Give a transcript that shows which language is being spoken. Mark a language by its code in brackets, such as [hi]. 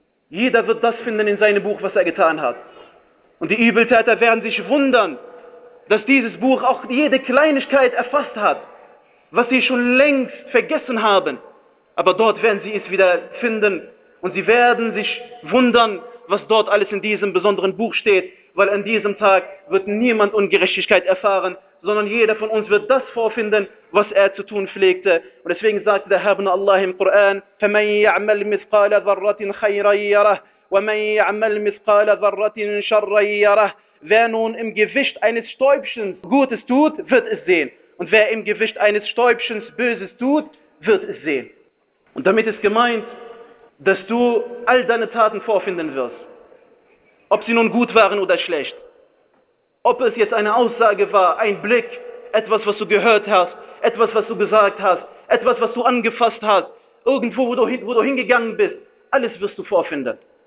[de] Jeder wird das finden in seinem Buch, was er getan hat. Und die Übeltäter werden sich wundern, dass dieses Buch auch jede Kleinigkeit erfasst hat, was sie schon längst vergessen haben. Aber dort werden sie es wieder finden und sie werden sich wundern, was dort alles in diesem besonderen Buch steht, weil an diesem Tag wird niemand Ungerechtigkeit erfahren, sondern jeder von uns wird das vorfinden, was er zu tun pflegte. Und deswegen sagte der Herr von Allah im Koran, [ar] فَمَنْ يَعْمَلْ مِثْقَالَ ذَرَّةٍ خَيْرًا يَرَهُ وَمَنْ يَعْمَلْ مِثْقَالَ ذَرَّةٍ شَرًّا يَرَهُ. [de] Wer nun im Gewicht eines Stäubchens Gutes tut, wird es sehen. Und wer im Gewicht eines Stäubchens Böses tut, wird es sehen. Und damit ist gemeint, dass du all deine Taten vorfinden wirst. Ob sie nun gut waren oder schlecht. Ob es jetzt eine Aussage war, ein Blick, etwas, was du gehört hast, etwas, was du gesagt hast, etwas, was du angefasst hast, irgendwo, wo du hingegangen bist, alles wirst du vorfinden.